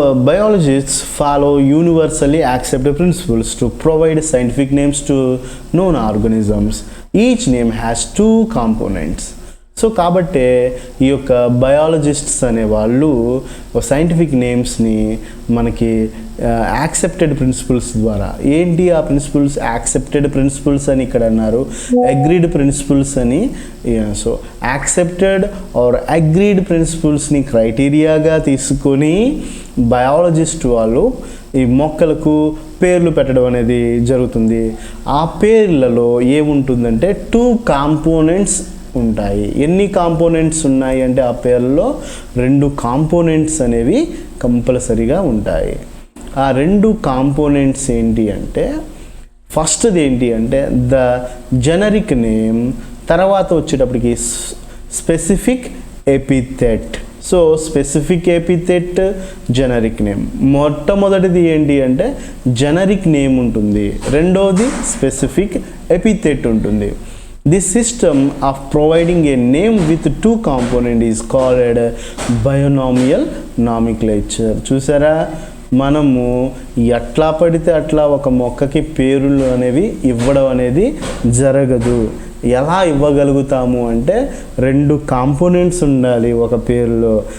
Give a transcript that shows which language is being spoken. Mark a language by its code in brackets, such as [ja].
[en] Biologists follow universally accepted principles to provide scientific names to known organisms. Each name has two components. [te] So కాబట్టే ఈ యొక్క biologists అనేవాళ్ళు scientific నేమ్స్ని మనకి accepted principles ద్వారా, ఏంటి ఆ ప్రిన్సిపల్స్, యాక్సెప్టెడ్ ప్రిన్సిపల్స్ అని ఇక్కడ అన్నారు, అగ్రీడ్ ప్రిన్సిపల్స్ అని. సో యాక్సెప్టెడ్ ఆర్ అగ్రీడ్ ప్రిన్సిపల్స్ని క్రైటీరియాగా తీసుకొని బయాలజిస్ట్ వాళ్ళు ఈ మొక్కలకు పేర్లు పెట్టడం అనేది జరుగుతుంది. ఆ పేర్లలో ఏముంటుందంటే 2 కాంపోనెంట్స్ ఉంటాయి. ఎన్ని కాంపోనెంట్స్ ఉన్నాయి అంటే ఆ పేర్లలో 2 కాంపోనెంట్స్ అనేవి కంపల్సరీగా ఉంటాయి. ఆ 2 కాంపోనెంట్స్ ఏంటి అంటే, ఫస్ట్ది ఏంటి అంటే ద జెనరిక్ నేమ్, తర్వాత వచ్చేటప్పటికి specific epithet. So specific epithet, generic name. మొట్టమొదటిది ఏంటి అంటే జెనరిక్ నేమ్ ఉంటుంది, రెండోది స్పెసిఫిక్ ఎపిథెట్ ఉంటుంది. [en] This system of providing a name with 2 components is called binomial nomenclature. [te] చూసారా, మనము ఎట్లా పడితే అట్లా ఒక మొక్కకి పేర్లు అనేవి ఇవ్వడం అనేది జరగదు. ఎలా ఇవ్వగలుగుతాము అంటే 2 కాంపోనెంట్స్ ఉండాలి ఒక పేరులో.